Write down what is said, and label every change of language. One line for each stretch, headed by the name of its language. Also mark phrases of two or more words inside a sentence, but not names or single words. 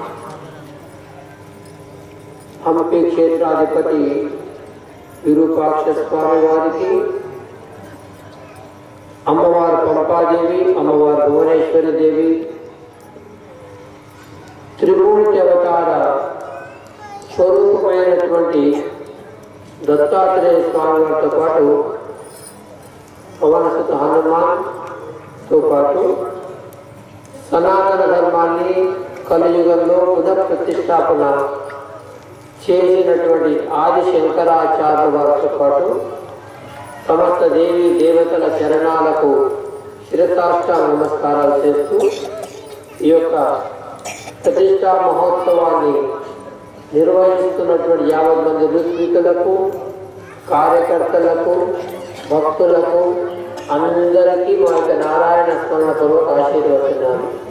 Telugu: హంపీ క్షేత్రాధిపతి విరూపాక్ష స్వామి వారికి అమ్మవార పంపాదేవి అమ్మవార భువనేశ్వరీ దేవి త్రిమూర్తి అవతార స్వరూపమైనటువంటి దత్తాత్రేయ స్వామి వారితో పాటు పవనసుత హనుమాన్తో పాటు సనాతన ధర్మాన్ని కలియుగంలో పునః ప్రతిష్టాపన చేసినటువంటి ఆది శంకరాచార్య వారితో పాటు సమస్త దేవీ దేవతల చరణాలకు శిరసాష్టాంగ నమస్కారాలు చేస్తూ ఈ యొక్క ప్రతిష్టా మహోత్సవాన్ని నిర్వహిస్తున్నటువంటి 50 మంది ఋత్వికులకు కార్యకర్తలకు భక్తులకు అందరికీ మా యొక్క నారాయణ స్మరణ పూర్వక ఆశీర్వచనాలు.